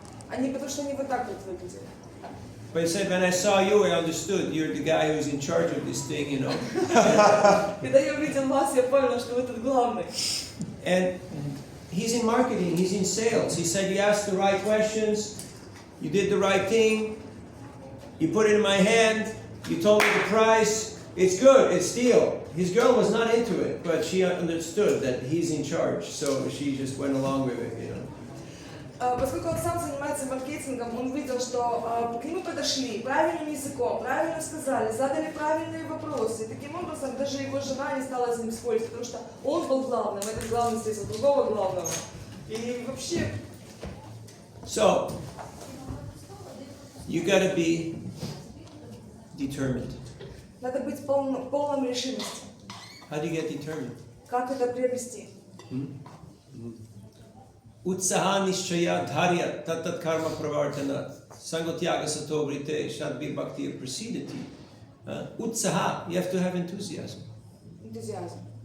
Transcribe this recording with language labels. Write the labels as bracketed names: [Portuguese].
[Russian] Они потому что они вот так вот выглядели. [English] But he said, when I saw you, I understood you're the guy who's in charge of this thing, you know. [Russian] Когда я увидел вас, я понял, что вы тут главный. [English] And he's in marketing, he's in sales. He said, you asked the right questions, you did the right thing, you put it in my hand, you told me the price, it's good, it's deal. His girl was not into it, but she understood that he's in charge, so she just went along with it, you know. [Russian] Поскольку он сам занимается маркетингом, он видел, что к нему подошли правильным языком, правильно сказали, задали правильные вопросы. И таким образом даже его жена не стала с ним спорить, потому что он был главным, этот главный встретил другого главного. И вообще... [English] So, you gotta be determined. [Russian] Надо быть полным решимости. [English] How do you get determined? [Russian] Как это приобрести? [Sanskrit] Utsaha nishchaya dharya tatat karma pravartana sangotyaga satovrite shadbir bhakti prasidati. [English] Utsaha, you have to have enthusiasm. [Russian] Энтузиазм.